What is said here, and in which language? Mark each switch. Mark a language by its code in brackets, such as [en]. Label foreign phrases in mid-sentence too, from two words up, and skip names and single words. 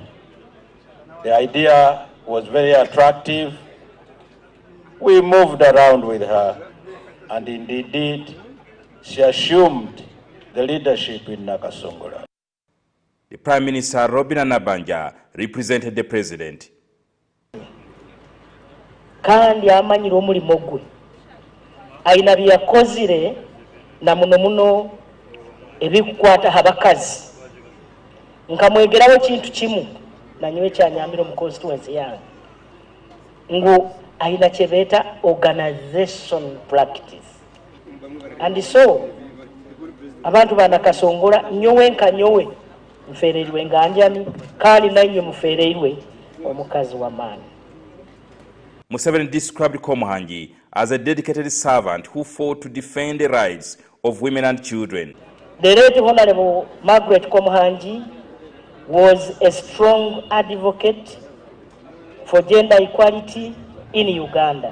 [en] The idea was very attractive. We moved around with her, and indeed, she assumed the leadership in Nakasongola. The Prime Minister, Robina Nabanja, represented the President. [nyn] Kandi amanyira omulimo gwe ayina byakozire na muno ebikukwata abakazi nkamwegerawo kintu kimu nanywe kyanyambira mu constituency yange ngu ayina kyebeta [en] organization practice, and so [nyn] abantu ba Nakasongola nyowe nkanyowe mfereirwe nganjani kandi nanywe mufereirwe omukazi wa maani. [en] Museveni described Komuhangi as a dedicated servant who fought to defend the rights of women and children. The late Honourable Margaret Komuhangi was a strong advocate for gender equality in Uganda.